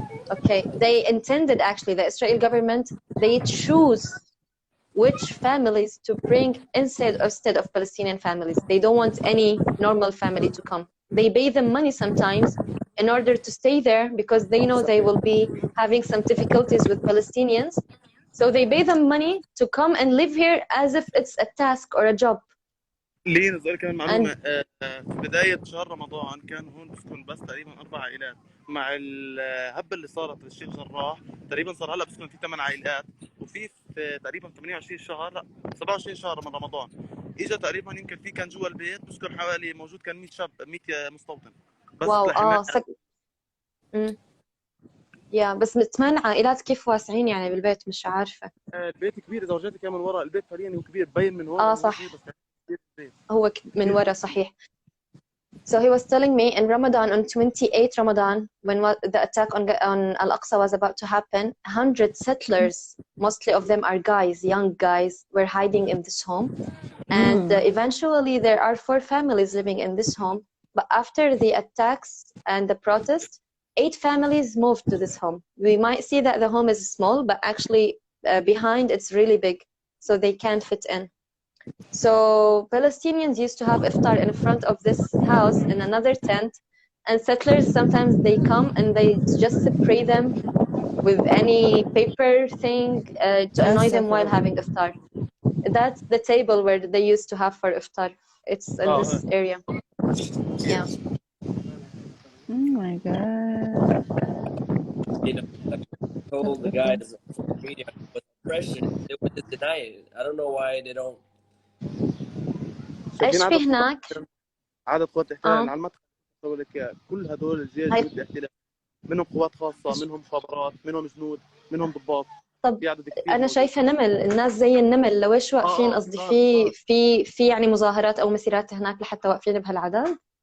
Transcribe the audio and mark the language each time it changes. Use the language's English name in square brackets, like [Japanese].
[English] Okay, they intended, actually, the Israeli government, they choose which families to bring instead of Palestinian families. They don't want any normal family to come. They pay them money sometimes in order to stay there because they know they will be having some difficulties with Palestinians. So they pay them money to come and live here as if it's a task or a job. [Arabic] لين زي كمان معلومة في بداية شهر رمضان كان هون بسكن بس تقريبا 4 عائلات. مع الهبة اللي صارت في الشيخ جراح تقريبا صار هلا بسكن في 8 عائلات، وفي تقريبا 28 شهر، لا 27 شهر من رمضان اجى تقريبا يمكن في كان جوا البيت بسكن حوالي موجود كان 100 شاب 100 مستوطن بس. واو يا بس 8 عائلات كيف واسعين يعني بالبيت؟ مش عارفة. البيت كبير إذا رجعتي كمان ورا البيت فعليا هو كبير باين من هون. صح هو من ورا صحيح. [English] So he was telling me in Ramadan, on 28th Ramadan, when the attack on Al-Aqsa was about to happen, 100 settlers, mostly of them are guys, young guys, were hiding in this home. And eventually there are 4 families living in this home. But after the attacks and the protest, 8 families moved to this home. We might see that the home is small, but actually behind it's really big, so they can't fit in. So Palestinians used to have iftar in front of this house in another tent, and settlers sometimes they come and they just spray them with any paper thing to annoy them while having iftar. That's the table where they used to have for iftar. It's in this area. Yeah. Oh my God. You know, I told the guys on social media with oppression, they would just deny it. I don't know why they don't. [Arabic] ايش في هناك؟ عدد قوات الاحتلال على المدخل بقول لك كل هدول الجيش ضد الاحتلال، منهم قوات خاصه، منهم مخابرات، منهم جنود، منهم ضباط. طب انا شايفه نمل، الناس زي النمل، لو ايش واقفين؟ قصدي في يعني مظاهرات او مسيرات هناك لحتى واقفين بهالعدد؟